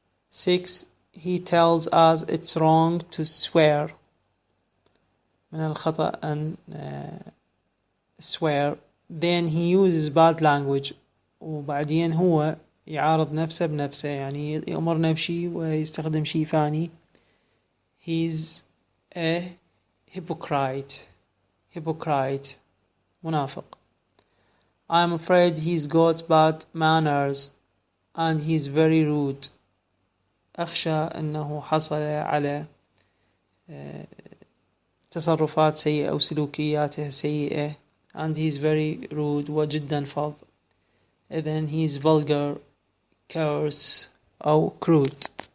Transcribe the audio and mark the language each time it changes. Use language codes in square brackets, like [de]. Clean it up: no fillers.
[en] 6. He tells us it's wrong to swear. [ar] من الخطأ أن [en] swear. then he uses bad language [ar] وبعدين هو يعارض نفسه بنفسه، يعني يأمرنا بشي ويستخدم شي ثاني. [en] he's a hypocrite [ar] منافق. [en] I'm afraid he's got bad manners and he's very rude. [ar] أخشى أنه حصل على تصرفات سيئة أو سلوكياته سيئة [en] and he's very rude [ar] وجدا فظ. إذن [en] he's vulgar, coarse [ar] أو [en] crude.